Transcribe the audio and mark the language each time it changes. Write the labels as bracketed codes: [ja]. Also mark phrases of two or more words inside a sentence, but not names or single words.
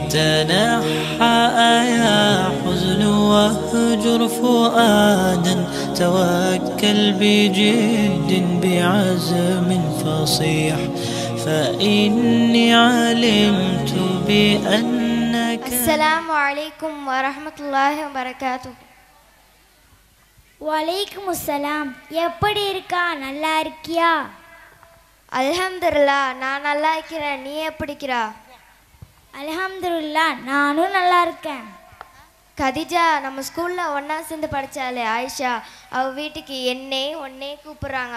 [ar] تنحى يا حزن واهجر فؤادا توكل بجد بعزم فصيح فإني علمت بأنك. السلام عليكم ورحمة الله وبركاته. وعليكم السلام. [ta] எப்படி இருக்கா? நல்லா இருக்கியா? அல்ஹம்துலில்லாஹ், நான் நல்லா இருக்கிறேன். நீ எப்படி இருக்கிறா? அல்ஹம்துலில்லாஹ், நானும் நல்லா இருக்கேன். கதிஜா, நம்ம ஸ்கூலில் ஒன்றா சேர்ந்து படித்தாலே ஆயிஷா, அவள் வீட்டுக்கு ஒன்னே கூப்பிட்றாங்க.